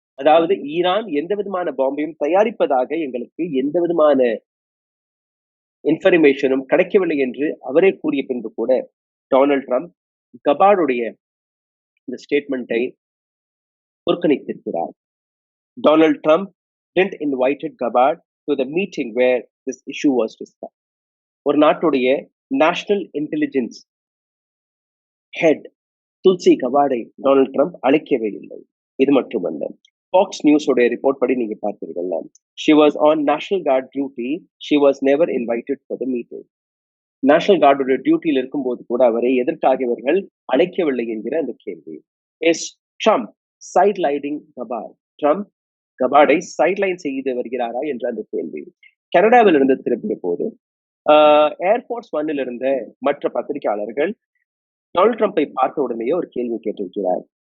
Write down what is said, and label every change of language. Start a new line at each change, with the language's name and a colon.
Tamil: அதாவது ஈரான் எந்த விதமான பாம்பையும் தயாரிப்பதாக எங்களுக்கு எந்த விதமான இன்ஃபர்மேஷனும் கிடைக்கவில்லை என்று அவரே கூறிய பின்பு கூட டொனால்ட் ட்ரம்ப் கபாடுடைய இந்த ஸ்டேட்மெண்ட்டை புறக்கணித்திருக்கிறார்.
English: Donald Trump didn't invited Gabbard to the meeting where this issue was discussed.
Tamil: ஒரு நாட்டுடைய national intelligence head Tulsi கபாடை Donald Trump அழைக்கவே இல்லை. இது மட்டுமல்ல, ஃபாக்ஸ் நியூஸோட ரிப்போர்ட் படி நீங்க பார்த்தீர்கள்னா,
English: she was on national guard duty, she was never invited for the meeting.
Tamil: National கார்டோட டியூட்டியில் இருக்கும்போது கூட அவரை எதற்காக இவர்கள் அழைக்கவில்லை என்கிற அந்த கேள்வி.
English: As Trump sidelining Gabbard.
Tamil: Trump கபாடை sideline செய்து வருகிறாரா என்ற அந்த கேள்வி. கனடாவில் இருந்து திரும்பிய போது ஏர்ஃபோர்ஸ் ஒன்னில் இருந்த மற்ற பத்திரிகையாளர்கள் டொனால்ட் ட்ரம்பை பார்த்த உடனேயே ஒரு கேள்வி கேட்டிருக்கிறார்.